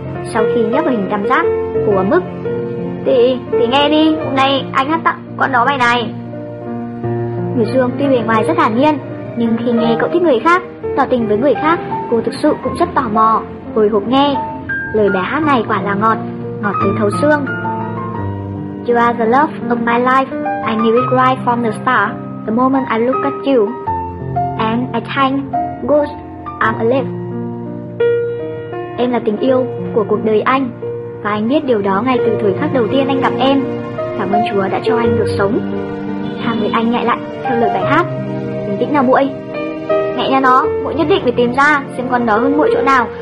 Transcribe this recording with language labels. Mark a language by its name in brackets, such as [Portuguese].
[Vietnamese] Sau khi nhấp vào hình tam giác của mức, thì nghe đi, hôm nay anh hát tặng con đó bài này. Người Dương tuy bề ngoài rất thản nhiên, nhưng khi nghe cậu thích người khác, tỏ tình với người khác, cô thực sự cũng rất tò mò, hồi hộp nghe. Lời bài hát này quả là ngọt, ngọt tới thấu xương. [English] You are the love of my life. I knew it right from the start, the moment I look at you. And I thank God I'm alive. [Vietnamese] Em là tình yêu của cuộc đời anh, và anh biết điều đó ngay từ thời khắc đầu tiên anh gặp em. Cảm ơn Chúa đã cho anh được sống. Hàng người anh nhại lại theo lời bài hát. Bình tĩnh nào muội. Mẹ nhà nó, muội nhất định phải tìm ra xem con đó hơn muội chỗ nào.